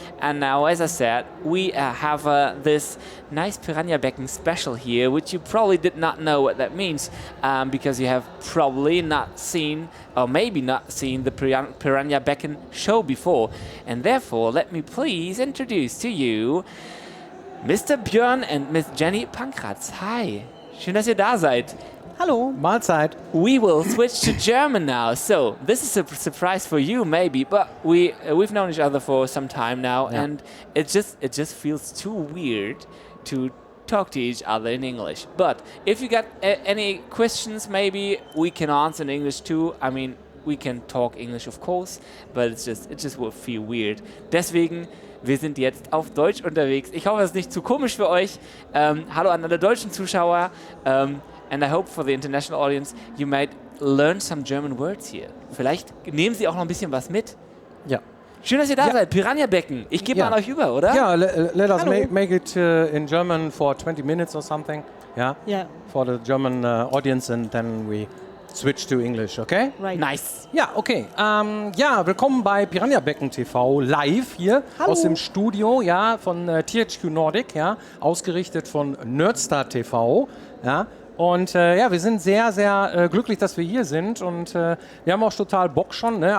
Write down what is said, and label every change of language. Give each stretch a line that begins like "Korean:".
English: And now, as I said, we have this nice Piranha Becken special here, which you probably did not know what that means, because you have probably not seen, or maybe not seen, the Piranha Becken show before. And therefore, let me please introduce to you Mr. Björn and Miss Jenny Pankratz.
German: Hi, schön, dass ihr da seid. Hallo. Mahlzeit.
English: We will switch to German now. So this is a surprise for you, maybe, but we've known each other for some time now, and it just feels too weird to talk to each other in English. But if you got any questions, maybe we can answer in English too. I mean, we can talk English, of course, but it just will feel weird.
German: Deswegen, wir sind jetzt auf Deutsch unterwegs. Ich hoffe, es ist nicht zu komisch für euch. Hallo an alle deutschen Zuschauer.
English: And I hope for the international audience, you might learn some German words here.
German: Vielleicht nehmen Sie auch noch ein bisschen was mit. Ja. Schön, dass ihr da seid. Piranha Becken. Ich gebe an euch über, oder?
English: Ja, let us make it in German for 20 minutes or something. Yeah. Yeah. For the German audience, and then we switch to English, okay? Right. Nice.
German: Ja, okay. Ja, willkommen bei Piranha Becken TV live hier aus dem Studio, ja, von THQ Nordic, ja, ausgerichtet von Nerdstar TV, ja. Und ja, wir sind sehr, sehr glücklich, dass wir hier sind, und wir haben auch total Bock schon, ne?